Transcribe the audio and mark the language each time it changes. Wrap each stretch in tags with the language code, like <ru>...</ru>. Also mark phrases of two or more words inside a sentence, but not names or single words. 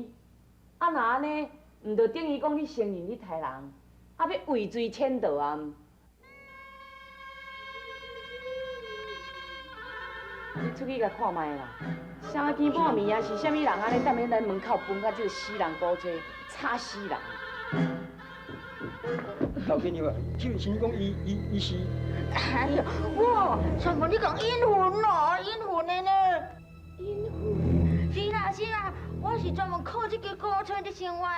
<nan>啊，若安尼，毋就等于讲你承认你杀人，啊要畏罪潜逃啊？你出去甲看卖啦，三更半暝啊，是啥物人安尼踮咧咱门口分甲这个死人古锥，吵死人！老天娘啊，就是讲伊是。哎呀，哇！上回你讲阴魂咯，阴魂的呢？阴魂？是啦是啦，我是专门靠这个古厝的生活的。</nan>